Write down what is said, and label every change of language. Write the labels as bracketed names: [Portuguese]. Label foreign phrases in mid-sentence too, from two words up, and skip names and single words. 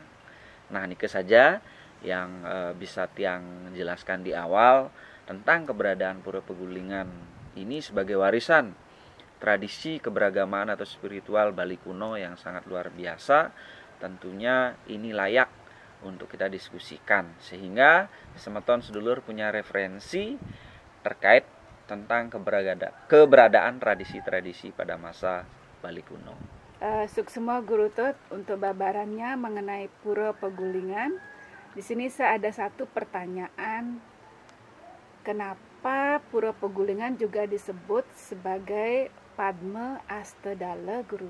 [Indonesian] Nah, ini saja yang bisa Tiang jelaskan di awal tentang keberadaan Pura Pegulingan ini sebagai warisan tradisi keberagamaan atau spiritual Bali kuno yang sangat luar biasa. Tentunya ini layak untuk kita diskusikan sehingga semeton sedulur punya referensi terkait tentang keberadaan tradisi-tradisi pada masa Bali kuno. Suksema Guru Tut untuk babarannya mengenai Pura Pegulingan. Di sini saya ada satu pertanyaan. Kenapa Pura Pegulingan juga disebut sebagai Padma Astadala, Guru?